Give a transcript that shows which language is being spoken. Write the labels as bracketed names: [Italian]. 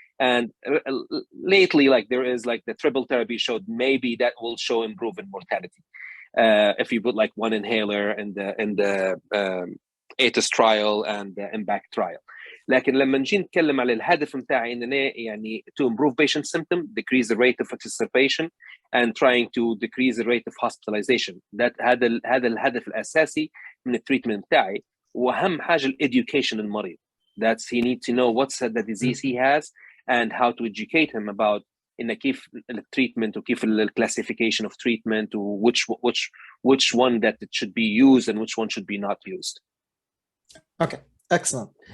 [English] And lately, like there is like the triple therapy showed maybe that will show improvement mortality if you put like one inhaler in the ATIS trial and the IMPACT trial. [Arabic] لكن لما نجي نتكلم على الهدف متاعي اننا يعني [English] to improve patient symptom, decrease the rate of exacerbation and trying to decrease the rate of hospitalization. [Arabic] that هذا الهدف الاساسي من التريتمنت متاعي. واهم حاجه الeducation المريض. [English] That's he needs to know what's the disease he has and how to educate him about [Arabic] إن كيف التريتمنت وكيف [English] classification of treatment which one that it should be used and which one should be not used. Okay, excellent.